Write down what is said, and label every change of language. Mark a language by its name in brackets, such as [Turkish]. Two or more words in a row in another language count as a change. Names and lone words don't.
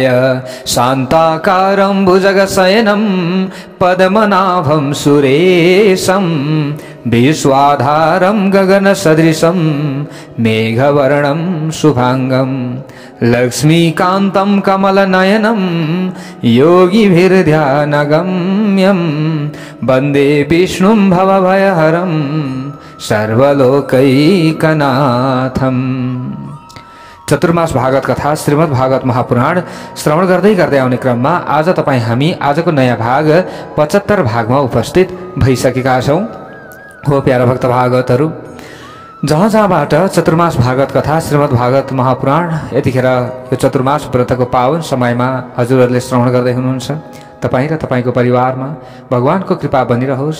[Sanskrit] शान्ताकारं भुजगशयनं पद्मनाभं सुरेशं विश्वाधारं गगनसदृशं मेघवर्णं शुभांगं लक्ष्मीकान्तं कमलनयनं योगिभिर्ध्यानगम्यं वन्दे विष्णुं भवभयहरं सर्वलोकैकनाथम। [Nepali] चतुर्मास भागवत कथा श्रीमद् भागवत महापुराण श्रवण गर्दै गर्दै आउने क्रममा आज तपाईं हामी आजको नयाँ भाग 75 भागमा उपस्थित भइसकेका छौं। हो प्यारा भक्त भागवतहरू, जहाँ जहाँबाट चतुर्मास भागवत कथा श्रीमद् भागवत महापुराण यतिखेर यो चतुर्मास व्रतको पावन समयमा हजुरहरूले श्रवण गर्दै हुनुहुन्छ, तपाईँ र तपाईँको परिवारमा भगवानको कृपा बनिरहोस्।